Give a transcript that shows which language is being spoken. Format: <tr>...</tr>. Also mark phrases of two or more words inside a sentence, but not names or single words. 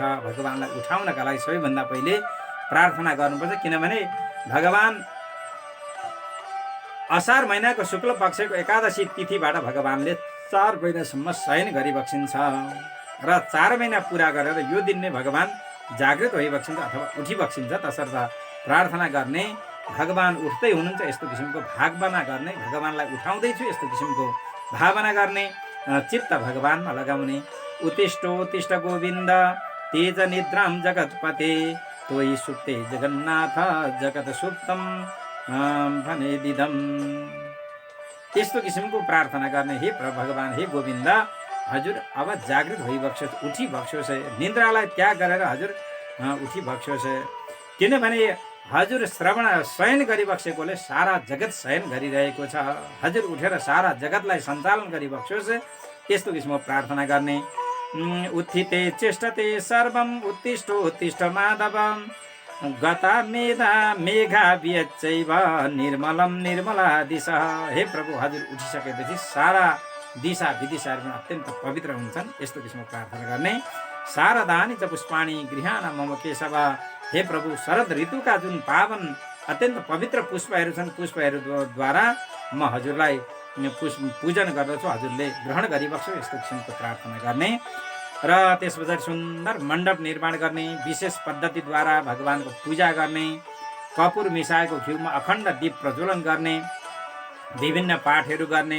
<ne>भगवानलाई उठाउनका लागि सबैभन्दा पहिले प्रार्थना गर्नुपर्छ, किनभने भगवान असार महिनाको शुक्ल पक्षको एकादशी तिथिबाट भगवानले 4 महिनासम्म शयन गरिबक्सिन्छ र 4 महिना पुरा गरेर यो दिन नै भगवान जागृत भइबक्सिन्छ अथवा उठिबक्सिन्छ। तसर्थ प्रार्थना गर्ने, भगवान उठ्दै हुनुहुन्छ यस्तो किसिमको भावना गर्ने, भगवानलाई उठाउँदैछु यस्तो किसिमको भावना गर्ने, चित्त भगवानमा लगाउने।</ne> <sa>उत्तिष्ठ गोविन्द तेज निद्राम जगतपते तोयि सुप्ते जगन्नाथ जगत सुप्तम भने दिदम।</sa> <ne>यस्तो किसिमको प्रार्थना गर्ने, हे भगवान, हे गोविन्द, हजुर अब जागृत भइबक्स्योस्, उठिबक्स्योस्, निन्द्रालाई त्याग गरेर हजुर उठिबक्स्योस्। किनभने हजुर शयन गरिबक्सेकोले सारा जगत शयन गरिरहेको छ। हजुर उठेर सारा जगतलाई सञ्चालन गरिबक्स्योस्, यस्तो किसिमको प्रार्थना गर्ने।</ne> <sa>उत्थिते चेष्टते सर्वम उत्तिष्ठ माधवम गता मेघा वियच्चैव निर्मलम निर्मला दिशा।</sa> <ne>हे प्रभु, हजुर उठिसकेपछि सारा दिशा विदिशाहरू पनि अत्यन्त पवित्र हुन्छन्, यस्तो किसिमको प्रार्थना गर्ने।</ne> <sa>शारदानि च पुष्पाणि गृहाण मम केशव।</sa> <ne>हे प्रभु, शरद ऋतुका जुन पावन अत्यन्त पवित्र पुष्पहरू छन्, पुष्पहरूद्वारा म हजुरलाई पूजन गर्दछु, हजुरले ग्रहण गरिबक्स्यो, यस्तो किसिमको प्रार्थना गर्ने। र त्यस पछाडि सुन्दर मण्डप निर्माण गर्ने, विशेष पद्धतिद्वारा भगवानको पूजा गर्ने, कपुर मिसाएको घिउमा अखण्ड दीप प्रज्वलन गर्ने, विभिन्न पाठहरू गर्ने।</ne>